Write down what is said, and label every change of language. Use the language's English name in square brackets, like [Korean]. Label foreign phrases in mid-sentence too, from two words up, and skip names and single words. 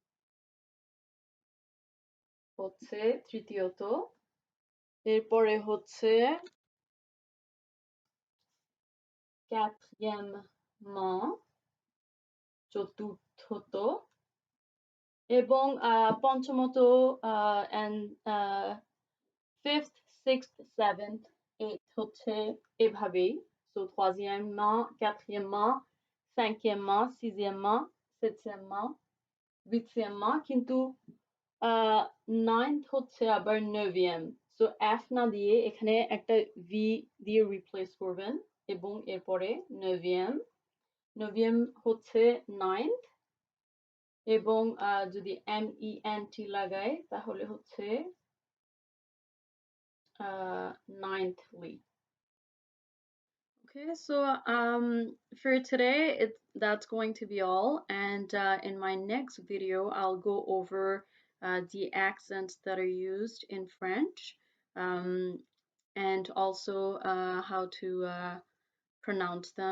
[Bangla] হচ্ছে তৃতীয়ত, এরপরে হচ্ছে quatrièmement চতুর্থত, এবং পঞ্চমত [English] and fifth, sixth, seventh, eighth [Bangla] হচ্ছে এভাবেই, সো [French] troisièmement, quatrièmement, cinquièmement, sixièmement, septièmement, huitièmement, [Bangla] কিন্তু ninth হচ্ছে আবার neuvième, সো f না দিয়ে এখানে একটা v দিয়ে রিপ্লেস করবেন এবং এরপরে [French] neuvième, neuvième [Bangla] হচ্ছে ninth, এবং যদি ment লাগাই তাহলে হচ্ছে ninthly। [English] Okay, so for today, that's going to be all. And in my next video, I'll go over the accents that are used in French, and also how to pronounce them.